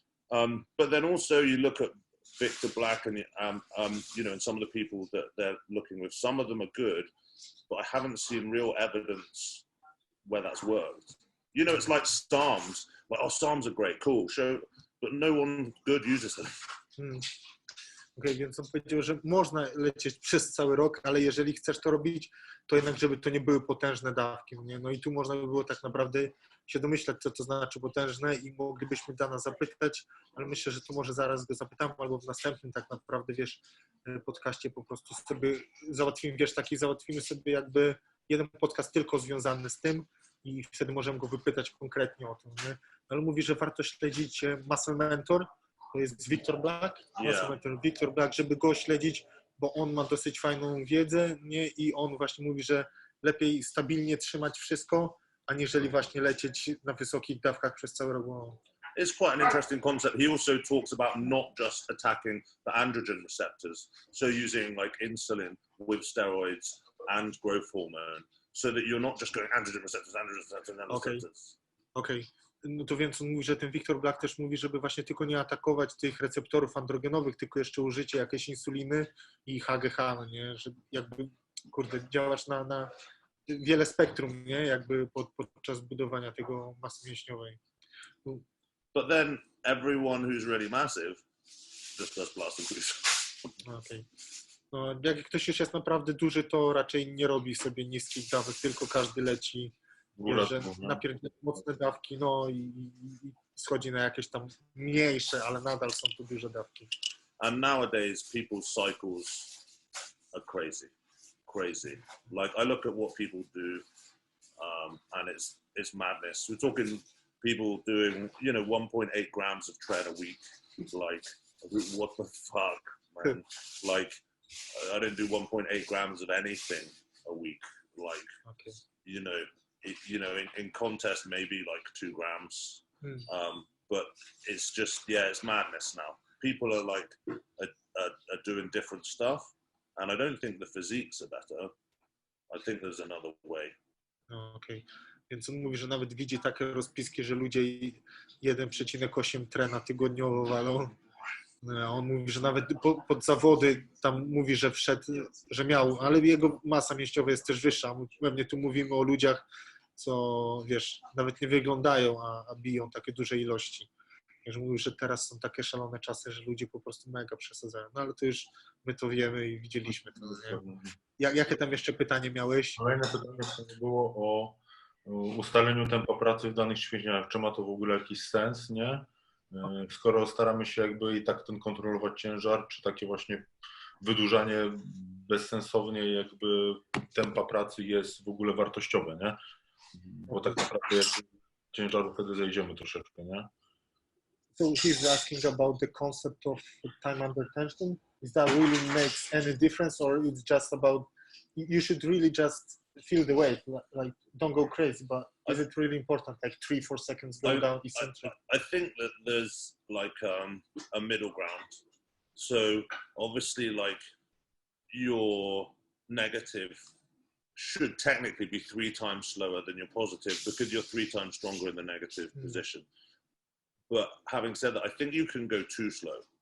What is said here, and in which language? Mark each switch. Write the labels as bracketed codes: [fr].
[en] But then also you look at Victor Black and you know, and some of the people that they're looking with, some of them are good, but I haven't seen real evidence where that's worked. You know, it's like Psalms. Like, oh, Psalms are great, cool, but no one good uses them. [pl] Okej, więc on powiedział, że można lecieć przez cały rok, ale jeżeli chcesz to robić, to jednak, żeby to nie były potężne dawki. Nie? No i tu można by było tak naprawdę się domyślać, co to znaczy potężne i moglibyśmy Dana zapytać, ale myślę, że to może zaraz go zapytamy, albo w następnym tak naprawdę, wiesz, podcaście po prostu sobie załatwimy sobie jakby jeden podcast tylko związany z tym i wtedy możemy go wypytać konkretnie o tym. Nie? Ale mówi, że warto śledzić Muscle Mentor, to jest Victor Black, Victor Black, żeby go śledzić, bo on ma dosyć fajną wiedzę, nie? I on właśnie mówi, że lepiej stabilnie trzymać wszystko, aniżeli właśnie lecieć na wysokich dawkach przez cały rok. [en] It's quite an interesting concept. He also talks about not just attacking the androgen receptors, so using like insulin with steroids and growth hormone, so that you're not just going androgen receptors, receptors. [pl] Okej. No to więc on mówi, że ten Victor Black też mówi, żeby właśnie tylko nie atakować tych receptorów androgenowych, tylko jeszcze użycie jakiejś insuliny i HGH, no nie? Że jakby, kurde, działasz na wiele spektrum, nie? Jakby podczas budowania tego masy mięśniowej. [en] But then everyone who's really massive just does plastic use. [pl] Okej. No, jak ktoś już jest naprawdę duży, to raczej nie robi sobie niskich dawek, tylko każdy leci, że napierdziela mocne dawki, no i schodzi na jakieś tam mniejsze, ale nadal są to duże dawki. [en] And nowadays people's cycles are crazy. Like, I look at what people do, and it's madness. We're talking people doing, you know, 1.8 grams of tread a week. Like, what the fuck, man? Like, I don't do 1.8 grams of anything a week. Like, Okay. You know, in contest maybe like 2 grams. But it's just, it's madness now. People are like are doing different stuff, and I don't think the physiques are better. I think there's another way. [pl] Okej. Więc on mówi, że nawet widzi takie rozpiski, że ludzie 1,8 trena tygodniowo walą. On mówi, że nawet pod zawody tam mówi, że wszedł, że miał, ale jego masa mięśniowa jest też wyższa. Pewnie tu mówimy o ludziach, co, wiesz, nawet nie wyglądają, a biją takie duże ilości. Także mówi, że teraz są takie szalone czasy, że ludzie po prostu mega przesadzają. No ale to już my to wiemy i widzieliśmy to. Nie? Jakie tam jeszcze pytanie miałeś? Kolejne pytanie było o ustaleniu tempa pracy w danych ćwiczeniach. Czy ma to w ogóle jakiś sens, nie? Skoro staramy się jakby i tak ten kontrolować ciężar, czy takie właśnie wydłużanie bezsensownie jakby tempa pracy jest w ogóle wartościowe, nie? Bo tak naprawdę jakby ciężaru wtedy zejdziemy troszeczkę, nie? [en] So he's asking about the concept of time under tension. Is that really makes any difference, or it's just about you should really just feel the weight, like don't go crazy, but is it really important, like 3-4 seconds go down eccentric? I think that there's like a middle ground. So obviously, like, your negative should technically be 3 times slower than your positive because you're 3 times stronger in the negative position. But having said that, I think you can go too slow.